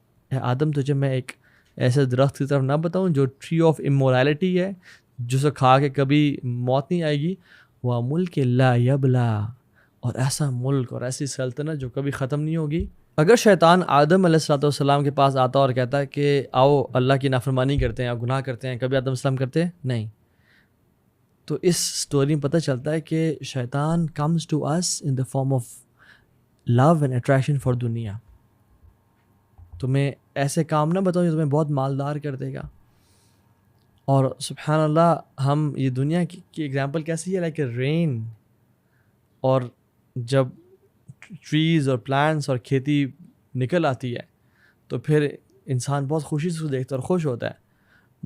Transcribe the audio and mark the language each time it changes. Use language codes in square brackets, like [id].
[ur] اے آدم تجھے میں ایک ایسے درخت کی طرف نہ بتاؤں جو [en] tree of immortality [ur] ہے، جسے کھا کے کبھی موت نہیں آئے گی. [ar] وَمُلْكٍ لَا يَبْلَىٰ. [ur] اور ایسا ملک اور ایسی سلطنت جو کبھی ختم نہیں ہوگی. اگر شیطان آدم علیہ السلام کے پاس آتا اور کہتا کہ آؤ اللہ کی نافرمانی کرتے ہیں، گناہ کرتے ہیں، کبھی آدم علیہ السلام کرتے نہیں. تو اس سٹوری میں پتہ چلتا ہے کہ شیطان [en] comes to us in the form of love and attraction for دنیا. [ur] تمہیں ایسے کام نہ بتاؤ جو تمہیں بہت مالدار کر دے گا. اور سبحان اللہ ہم یہ دنیا کی ایگزامپل کیسی ہے، [en] Like a rain. [ur] اور جب ٹریز اور پلانٹس اور کھیتی نکل آتی ہے تو پھر انسان بہت خوشی سے اس کو دیکھتا ہے اور خوش ہوتا ہے.